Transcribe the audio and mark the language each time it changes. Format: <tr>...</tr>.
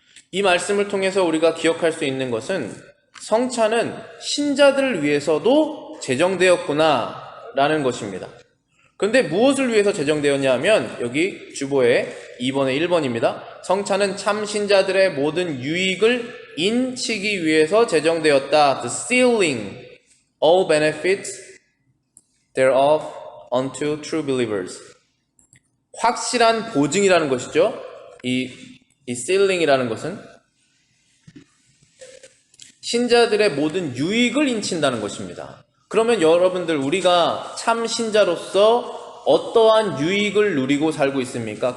<ko>이 말씀을 통해서 우리가 기억할 수 있는 것은 성찬은 신자들을 위해서도 제정되었구나 라는 것입니다. 그런데 무엇을 위해서 제정되었냐 하면 여기 주보에 2번에 1번입니다. 성찬은 참신자들의 모든 유익을 인치기 위해서 제정되었다.</ko> <en>The sealing all benefits thereof unto true believers.</en> <ko>확실한 보증이라는 것이죠. 이 sealing이라는 것은 신자들의 모든 유익을 인친다는 것입니다. 그러면 여러분들, 우리가 참 신자로서 어떠한 유익을 누리고 살고 있습니까?</ko>